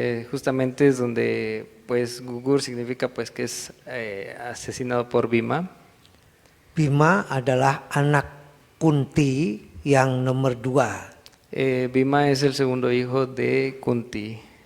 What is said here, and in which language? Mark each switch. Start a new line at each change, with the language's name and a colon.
Spanish: Justamente es donde pues Gugur significa pues que es asesinado por Bima.
Indonesian: Bima adalah anak Kunti yang nomor 2.
Spanish: Bima es el segundo hijo de Kunti.